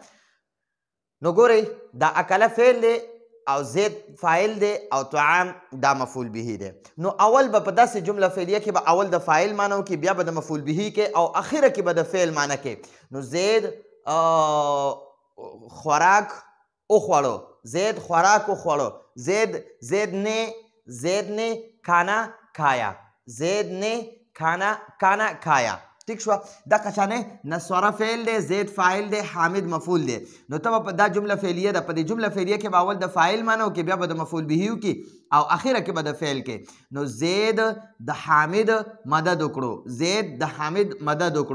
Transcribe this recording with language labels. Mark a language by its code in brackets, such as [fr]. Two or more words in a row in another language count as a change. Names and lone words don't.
[ps] نو ګورئ دا اکل فعل دی او زید فاعل دی او طعام دا مفعول به دی. نو اول به په داسې جمله فعلیه کې به اول د فاعل معنی وکړي، بیا به د مفعول به کې او اخره کې به د فعل معنی کې. نو زید خوراک وخوړو، زید خوراک وخوړو، [ur] زید نے کھانا کھایا، زید نے کھانا کھایا. [ps] ٹھیک شو. دا قشانه نصره فعل دی، زید فاعل دی، حامد مفعول دی. نو ته په دا جمله فعلیه ده، په دې جمله فعلیه کې به اول د فاعل معنی وکړي، بیا به د مفعول به وکړي او اخره کې به د فعل کې. نو زید د حامد مدد وکړو، زید د حامد مدد وکړو.